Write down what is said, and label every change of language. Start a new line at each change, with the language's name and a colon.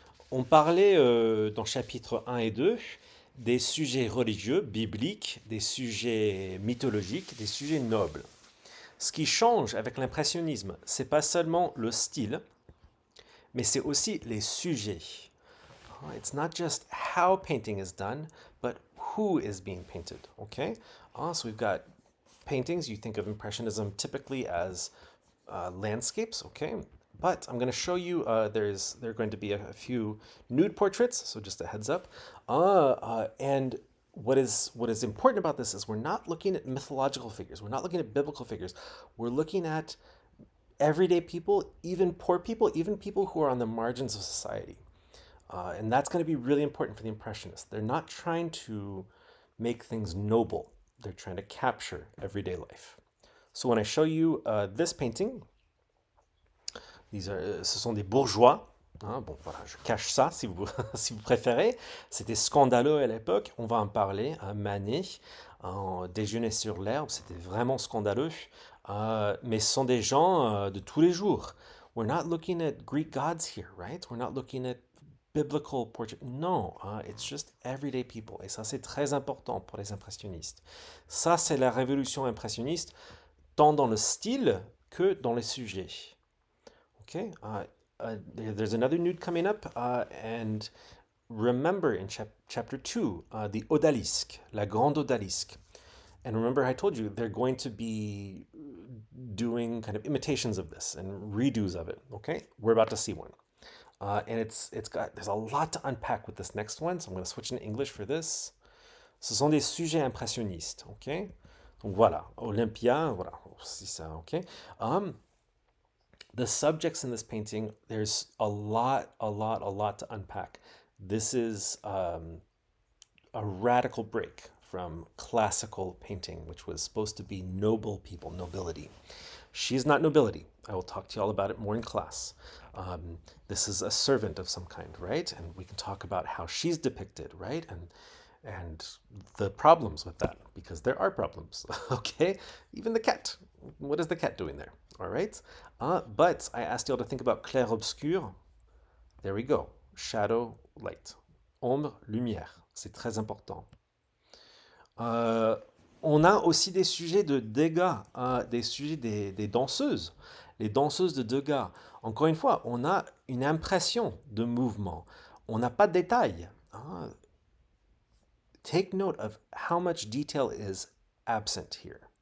French: On parlait dans chapitre 1 et 2 des sujets religieux, bibliques, des sujets mythologiques, des sujets nobles. Ce qui change avec l'impressionnisme, c'est pas seulement le style, mais c'est aussi les sujets.
English: It's not just how painting is done, but who is being painted. Okay, so we've got paintings. You think of impressionism typically as landscapes. Okay, but I'm going to show you there are going to be a few nude portraits, so just a heads up. And what is important about this is we're not looking at mythological figures. We're not looking at biblical figures. We're looking at everyday people, even poor people, even people who are on the margins of society. And that's going to be really important for the Impressionists. They're not trying to make things noble. They're trying to capture everyday life. So when I show you this painting,
French: ce sont des bourgeois. Hein, bon, voilà, je cache ça si vous, si vous préférez. C'était scandaleux à l'époque. On va en parler. Manet, en déjeuner sur l'herbe, c'était vraiment scandaleux. Mais ce sont des gens de tous les jours.
English: We're not looking at Greek gods here, right? We're not looking at biblical portraits. Non, it's just everyday people.
French: Et ça, c'est très important pour les impressionnistes. Ça, c'est la révolution impressionniste, tant dans le style que dans les sujets.
English: Okay, there's another nude coming up, and remember in chapter 2, the odalisque, la grande odalisque. And remember, I told you they're going to be doing kind of imitations of this and redos of it. Okay, we're about to see one, and there's a lot to unpack with this next one. So I'm going to switch into English for this.
French: Ce sont des sujets impressionnistes. Ok, donc voilà, Olympia, voilà, c'est ça. Ok.
English: The subjects in this painting, there's a lot to unpack. This is a radical break from classical painting, which was supposed to be noble people, nobility. She's not nobility. I will talk to you all about it more in class. This is a servant of some kind, right? And we can talk about how she's depicted, right? And the problems with that, because there are problems, okay? Even the cat. What is the cat doing there? All right? But I asked you all to think about clair-obscur. There we go. Shadow, light.
French: Ombre, lumière. C'est très important. On a aussi des sujets de dégâts, des sujets des danseuses. Les danseuses de dégâts. Encore une fois, on a une impression de mouvement. On n'a pas de détails.
English: Take note of how much detail is absent here.